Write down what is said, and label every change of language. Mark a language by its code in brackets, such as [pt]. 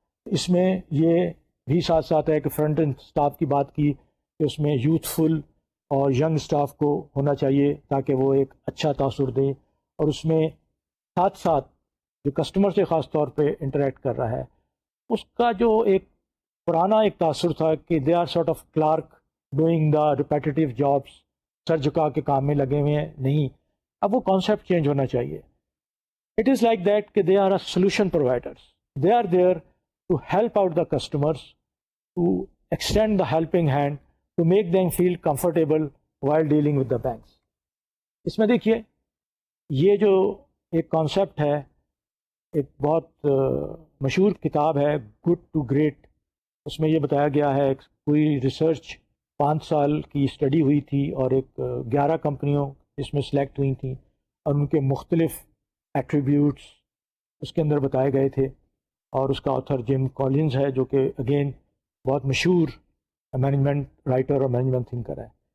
[ur] اس میں یہ بھی ساتھ ساتھ ہے کہ فرنٹ اینڈ اسٹاف کی بات کی کہ اس میں یوتھفل اور ینگ اسٹاف کو ہونا چاہیے تاکہ وہ ایک اچھا تاثر دیں اور اس میں ساتھ ساتھ جو کسٹمر سے خاص طور پہ انٹریکٹ کر رہا ہے اس کا جو ایک پرانا ایک تاثر تھا کہ [en] they are sort of clerk doing the repetitive jobs [ur] سر جھکا کے کام میں لگے ہوئے ہیں نہیں. اب وہ کانسیپٹ چینج ہونا چاہیے. [en] It is like that کہ they are a solution providers. They are there to help out the customers, to extend the helping hand, to make them feel comfortable while dealing with the banks. [ur] اس میں دیکھیے یہ جو ایک concept ہے ایک بہت مشہور کتاب ہے گڈ ٹو گریٹ. اس میں یہ بتایا گیا ہے کوئی ریسرچ 5 سال کی اسٹڈی ہوئی تھی اور ایک 11 کمپنیوں اس میں سلیکٹ ہوئی تھیں اور ان کے مختلف ایٹریبیوٹس اس کے اندر بتائے گئے تھے اور اس کا آتھر جم کالنز ہے جو کہ اگین بہت مشہور مینجمنٹ رائٹر اور مینجمنٹ تھنکر ہے.